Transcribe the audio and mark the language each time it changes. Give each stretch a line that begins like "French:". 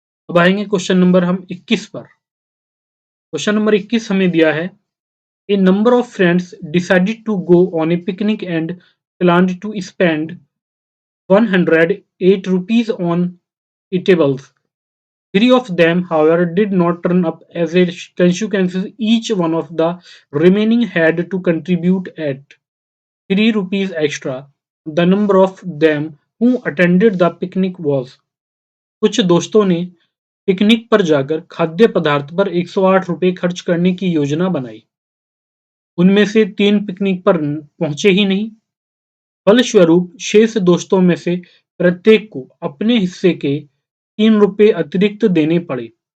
Hindi: अब आएंगे question number हम 21 पर। क्वेश्चन नंबर 21 हमें दिया है,
English: A number of friends decided to go on a picnic and planned to spend 108 rupees on eatables. Three of them, however, did not turn up. As a consequence, each one of the remaining had to contribute at 3 rupees extra. The number of them who attended the picnic was.
Hindi: कुछ दोस्तों ने picnic पर जाकर खाद्य पदार्थ पर 108 रुपए खर्च करने की योजना बनाई। उनमें से 3 पिकनिक पर पहुंचे ही नहीं। फलस्वरूप शेष दोस्तों में से प्रत्येक को अपने हिस्से के 3 रुपए अतिरिक्त देने पड़े।